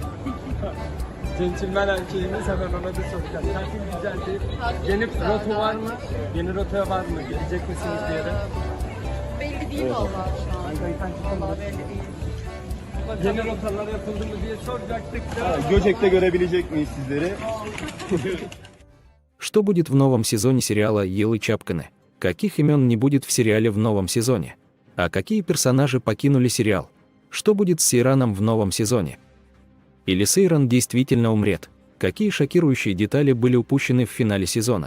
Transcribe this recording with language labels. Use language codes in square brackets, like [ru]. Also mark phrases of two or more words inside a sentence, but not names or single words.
[tr] Centilmen erkeğimiz hemen ona da soracağız. Tatil güzel değil. Yeni rota var mı? Yeni rota var mı? Gelecek misiniz bir yere? Belli değil vallahi şu an. Vallahi belli değil. Yeni rotalar yapıldı mı diye soracaktık da. Göcek'te görebilecek miyiz sizleri? [ru] Что будет в новом сезоне сериала «Елы Чапканы»? Каких имен не будет в сериале в новом сезоне? А какие персонажи покинули сериал? Что будет с Сейраном в новом сезоне? Или Сейран действительно умрет? Какие шокирующие детали были упущены в финале сезона?